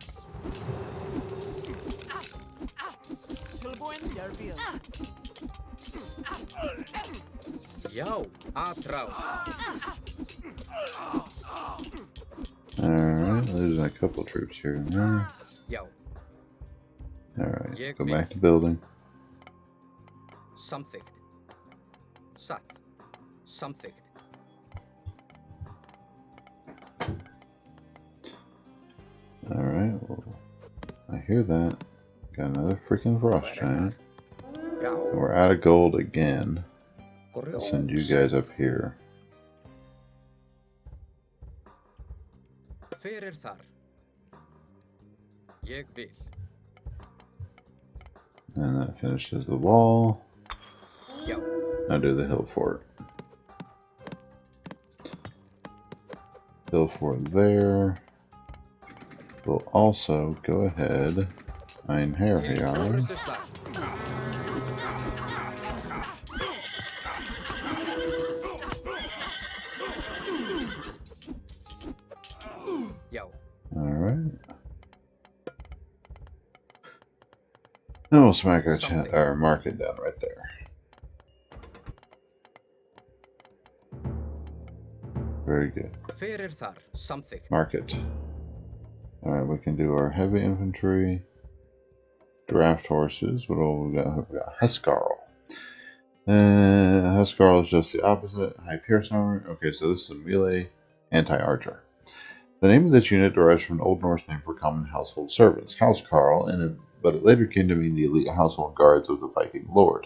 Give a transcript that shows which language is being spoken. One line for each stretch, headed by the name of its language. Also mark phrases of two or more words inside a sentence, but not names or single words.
English: Yo, Atrau. Alright, losing a couple troops here and there. Yo, Alright, let's go back to building.
Icelandic: samþykkt. Satt. Samþykkt.
English: Alright, well, I hear that. Got another freaking frost giant.
Icelandic: Já.
English: We're out of gold again. I'll send you guys up here.
Icelandic: Hver þar? Ég vil.
English: And that finishes the wall.
Icelandic: Já.
English: Now do the hill fort. Hill fort there. We'll also go ahead.
Icelandic: Ein Til Herjar. orrustu slag. Já.
English: Alright. And we'll smack our market down right there. Very good.
Icelandic: Hver þar? Samþykkt.
English: Market. Alright, we can do our heavy infantry. Draft horses. What do we got? We got Huskarl. Huskarl is just the opposite. High Pierce armor. Okay, so this is a melee anti-archer. The name of this unit derives from an Old Norse name for common household servants, Housecarl, but it later came to mean the elite household guards of the Viking lord.